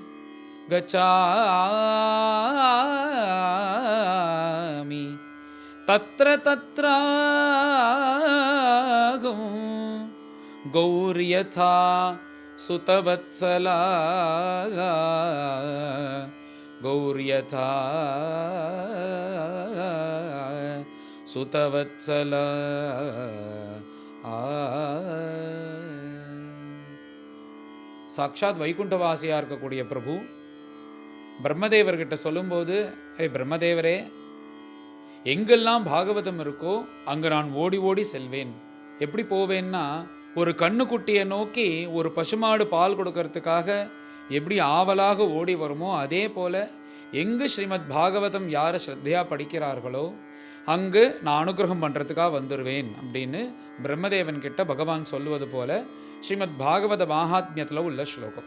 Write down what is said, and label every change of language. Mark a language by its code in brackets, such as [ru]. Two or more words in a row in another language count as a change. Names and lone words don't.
[sa] गच्छामि तत्र तत्र गौर्यथा सुतवत्सला गौर्यथा सुतवत्सला। [ta] சாட்சாத் வைகுண்டவாசியாக இருக்கக்கூடிய பிரபு பிரம்மதேவர்கிட்ட சொல்லும்போது, பிரம்மதேவரே, எங்கெல்லாம் பாகவதம் இருக்கோ அங்கே நான் ஓடி ஓடி செல்வேன். எப்படி போவேன்னா, ஒரு கண்ணுக்குட்டியை நோக்கி ஒரு பசுமாடு பால் கொடுக்கறதுக்காக எப்படி ஆவலாக ஓடி வருமோ அதே போல் எங்கு ஸ்ரீமத் பாகவதம் யாரை ஸ்ரத்தையாக படிக்கிறார்களோ அங்கு நான் அனுகிரகம் பண்ணுறதுக்காக வந்துடுவேன் அப்படின்னு பிரம்மதேவன் கிட்ட பகவான் சொல்லுவது போல ஸ்ரீமத் பாகவத மகாத்மியத்தில் உள்ள ஸ்லோகம்.